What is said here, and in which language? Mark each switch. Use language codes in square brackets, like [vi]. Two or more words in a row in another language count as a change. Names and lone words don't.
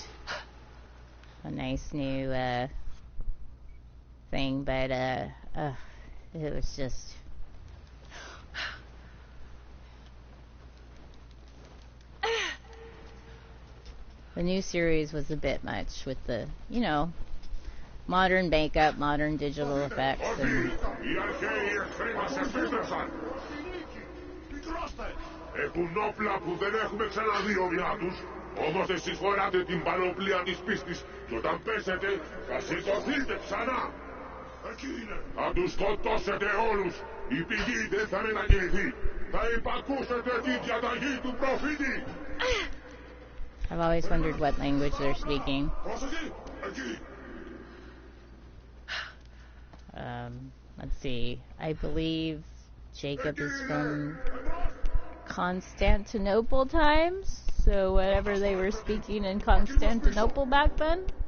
[en] A nice new thing, but it was just... The new series was a bit much with the, you know, modern makeup, modern digital effects, and... [el] Κουνόπλα που δεν έχουμε ξαναδεί ομοιά τους. Όμως εσείς φοράτε την πανοπλία της πίστης και όταν πέσετε θα σηκωθείτε ξανά. Εκεί είναι. Θα τους σκοτώσετε όλους. Η πηγή δεν θα μετακινηθεί. Θα υπακούσετε τη διαταγή του προφήτη. [en] I've always wondered what language they're speaking. Let's see. I believe Jacob is from Constantinople times, so whatever they were speaking in Constantinople back then.